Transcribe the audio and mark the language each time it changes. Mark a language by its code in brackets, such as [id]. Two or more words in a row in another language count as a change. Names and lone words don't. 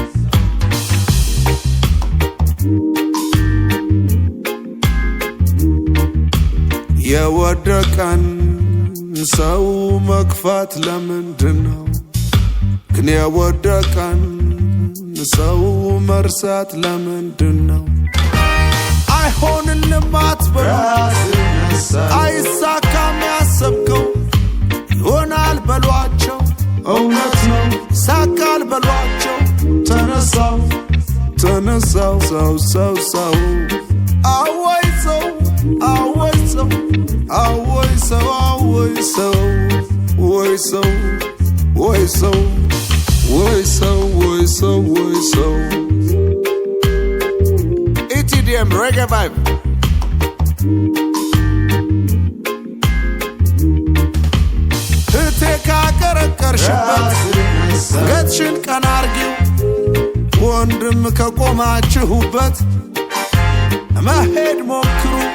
[am] የወደቀን ሰው መክፋት ለምንድነው ግን የወደቀን ሰው መርሳት ለምንድነው አይሆንልም አትበሉ አይሳካም ያሰብከው ይሆናል በሏቸው እውነት ነው ይሳካል በሏቸው ተነሳው ሰው አወይ ሰው [en] ETDM reggae vibe [am] ካቀረቀርሽበት ገትሽን ቀና አርጊው ወንድም ከቆማችሁበት መሄድ ሞክሩ